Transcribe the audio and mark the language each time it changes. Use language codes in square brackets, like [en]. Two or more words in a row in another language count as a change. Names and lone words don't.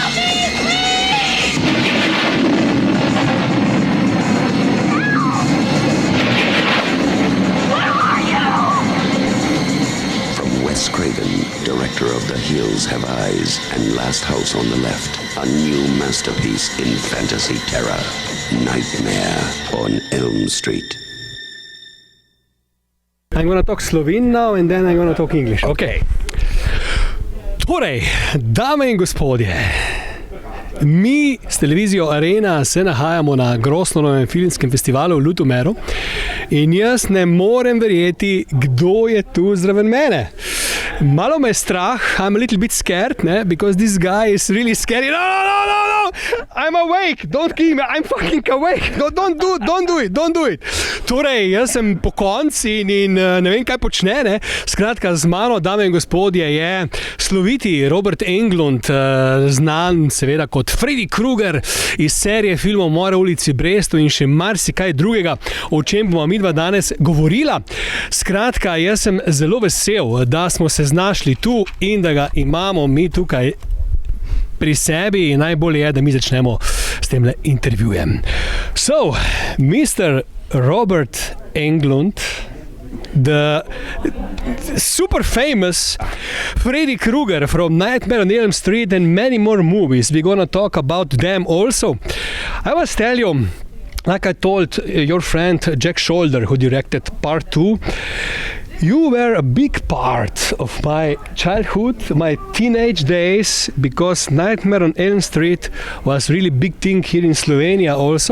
[en] From Wes Craven, director of The Hills Have Eyes and Last House on the Left, a new masterpiece in fantasy terror, Nightmare on Elm Street. I'm gonna talk Slovene now and then I'm gonna talk English. Okay. [sl] Torej, dame in gospodje, mi s televizijo Arena se nahajamo na Grosnonovem filmskem festivalu v Ljutomeru in jaz ne morem verjeti, kdo je tu zraven mene. Malo me je strah, [en] I'm a little bit scared, ne? Because this guy is really scary. No, I'm awake, don't kill me, I'm fucking awake. No, don't do it. [sl] Torej, jaz sem po konci in ne vem, kaj počne, ne? Skratka, z mano, dame in gospodje, je sloviti Robert Englund, znan seveda kot Freddy Krueger iz serije filmov Mora v ulici Brestu in še marsikaj drugega, o čem bomo midva danes govorila. Skratka, jaz sem zelo vesel, da smo se znašli tu in da ga imamo mi tukaj pri sebi in najbolje je, da mi začnemo s temle intervjujem. [en] So, Mr. Robert Englund, the super famous Freddy Krueger from Nightmare on Elm Street and many more movies. We're gonna talk about them also. I must tell you, like I told your friend Jack Shoulder, who directed part 2, you were a big part of my childhood, my teenage days, because Nightmare on Elm Street was really big thing here in Slovenia also.